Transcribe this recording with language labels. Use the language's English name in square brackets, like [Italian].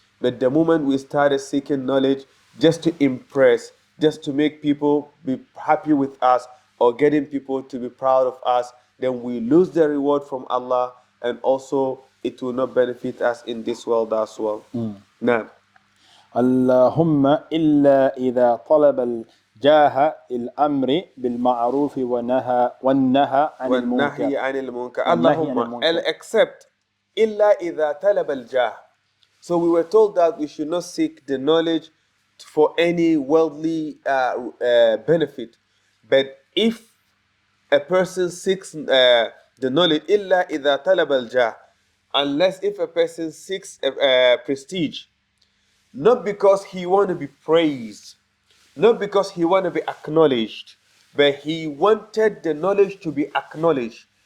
[English] But the moment we started seeking knowledge just to impress, just to make people be happy with us or getting people to be proud of us, then we lose the reward from Allah and also it will not benefit us in this world as well. Now, [Arabic] اللهم إلا إذا طلب الجاه الأمر بالمعروف والنهى عن المنكر وَالنَّهْيِ عَنِ الْمُنْكَرِ. والنهي عن Allahumma, المنكر. [English] except [Arabic] إِلَّا إِذَا طَلَبَ الْجَاهِ. [English] So we were told that we should not seek the knowledge for any worldly benefit. But if a person seeks the knowledge, [Arabic] إِلَّا إِذَا طَلَبَ الْجَاهِ, [English] unless if a person seeks prestige, not because he want to be praised, not because he want to be acknowledged, but he wanted the knowledge to be acknowledged.